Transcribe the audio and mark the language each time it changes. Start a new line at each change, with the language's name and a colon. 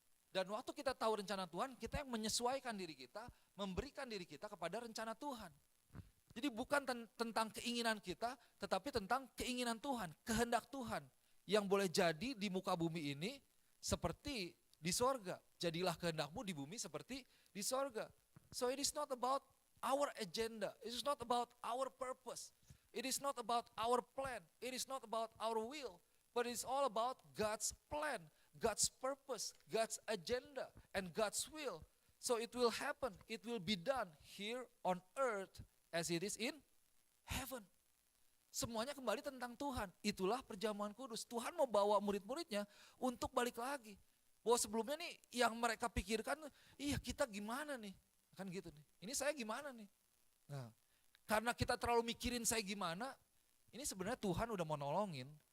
Indonesian: Dan waktu kita tahu rencana Tuhan, kita yang menyesuaikan diri kita, memberikan diri kita kepada rencana Tuhan. Jadi bukan tentang keinginan kita, tetapi tentang keinginan Tuhan, kehendak Tuhan. Yang boleh jadi di muka bumi ini seperti di sorga. Jadilah kehendakmu di bumi seperti di sorga.
English: So it is not about our agenda. It is not about our purpose. It is not about our plan. It is not about our will. But it is all about God's plan, God's purpose, God's agenda, and God's will. So it will happen. It will be done here on earth as it is in heaven.
Indonesian: Semuanya kembali tentang Tuhan. Itulah perjamuan kudus. Tuhan mau bawa murid-muridnya untuk balik lagi. Bahwa sebelumnya nih yang mereka pikirkan, iya kita gimana nih? Kan gitu nih. Ini saya gimana nih? Nah, karena kita terlalu mikirin saya gimana, ini sebenarnya Tuhan udah mau nolongin.